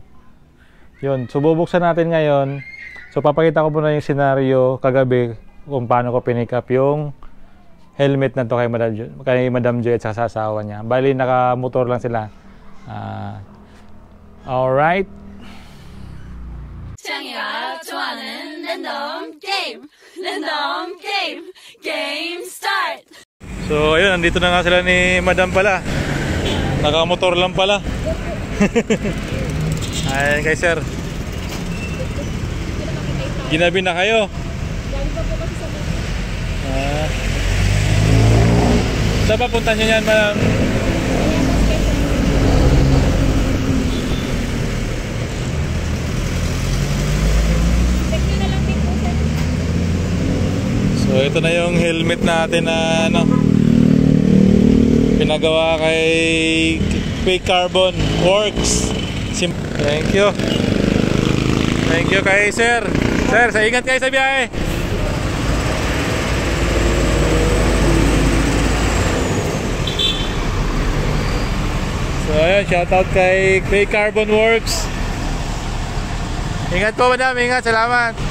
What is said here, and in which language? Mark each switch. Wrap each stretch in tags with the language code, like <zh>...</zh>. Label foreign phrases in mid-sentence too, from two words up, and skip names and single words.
<tl>Yun, so bubuksan natin ngayon. So papakita ko muna yung scenario kagabi kung paano ko pinick up yung helmet na to kay Madam Joy at sa asawa niya. Bali naka-motor lang sila. Alright.</tl> <ko>창이가 좋아하는 랜덤 게임! 랜덤 게임! 게임 스타트!</ko> <tl>So ayun, nandito na nga sila ni Madam pala. Naka-motor lang pala. Ayan kay sir. Ginabi na kayo? Saan papunta nyo yan, Madam? So ito na yung helmet natin na pinagawa kay Fake Carbon Works.</tl> <en>Thank you. Thank you</en> <tl>kay sir. Sir, sa ingat kayo sa biyahe. So ayan, shoutout kay Fake Carbon Works. Ingat po Madam, ingat, salamat.</tl>